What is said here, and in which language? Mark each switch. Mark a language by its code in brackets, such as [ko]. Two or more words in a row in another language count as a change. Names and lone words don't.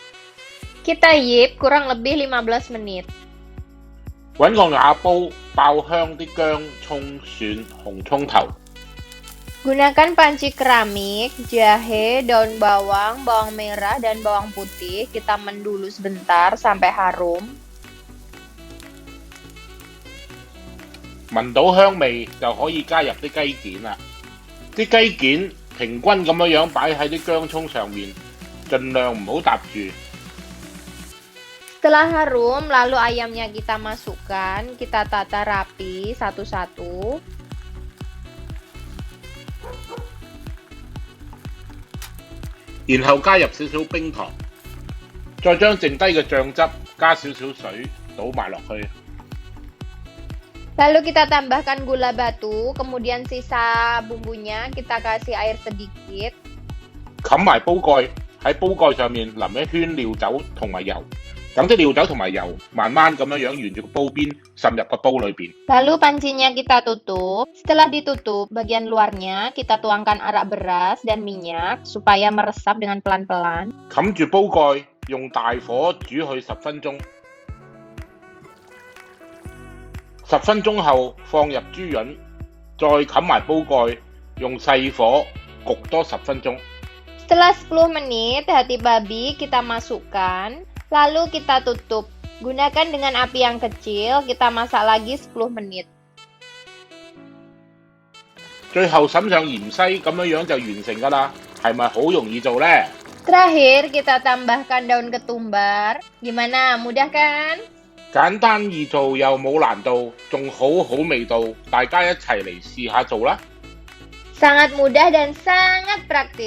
[id] Kita yip kurang lebih 15 menit. [yue] 揾個瓦煲爆香啲薑、葱、蒜、紅葱頭， [id] Gunakan panci keramik, jahe, daun bawang, bawang merah, dan bawang putih. Kita mendulu sebentar sampai harum. [yue] 聞到香味就可以加入啲雞件啦。啲雞件平均咁樣擺喺啲薑葱上面，盡量唔好搭住。 [id] Setelah harum, lalu ayamnya kita masukkan. Kita tata rapi satu-satu. [yue] 然後加入少少冰糖，再將剩低嘅醬汁加少少水倒埋落去。 [id] Lalu kita tambahkan gula batu, kemudian sisa bumbunya kita kasih air sedikit. [yue] 冚埋煲蓋，喺煲蓋上面淋一圈料酒同埋油，等啲料酒同埋油慢慢咁樣沿住個煲邊滲入個煲裏邊。 [id] Lalu pancinya kita tutup. Setelah ditutup, bagian luarnya kita tuangkan arak beras dan minyak supaya meresap dengan pelan-pelan. [yue] 冚住煲蓋，用大火煮佢10分鐘。 10分鐘後放入豬潤，再冚埋煲蓋，用細火焗多10分鐘。 [id] Setelah 10 menit, hati babi kita masukkan, lalu kita tutup. Gunakan dengan api yang kecil, kita masak lagi 10 menit. [yue] 最後滲上芫茜，咁樣就完成㗎啦，係咪好容易做呢？ [id] Terakhir, kita tambahkan daun ketumbar. Gimana, mudah kan? [yue] 簡單易做又冇難度，仲好好味道，大家一齊嚟試下做啦！ [id] Sangat mudah dan sangat praktis.